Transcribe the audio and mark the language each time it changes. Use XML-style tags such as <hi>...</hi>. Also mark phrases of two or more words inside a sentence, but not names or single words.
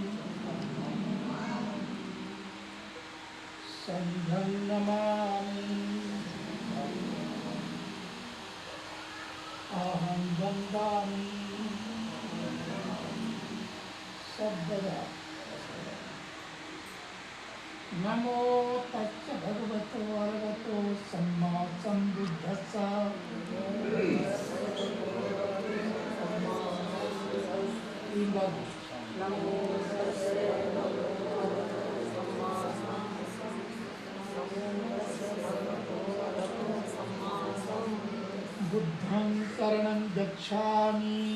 <pi>संघं नमामि। अहं वन्दामि सर्वदा। नमो तस्य भगवतो अरहतो सम्मा सम्बुद्धस्स। नमो बुद्धं शरणं गच्छामि।</pi>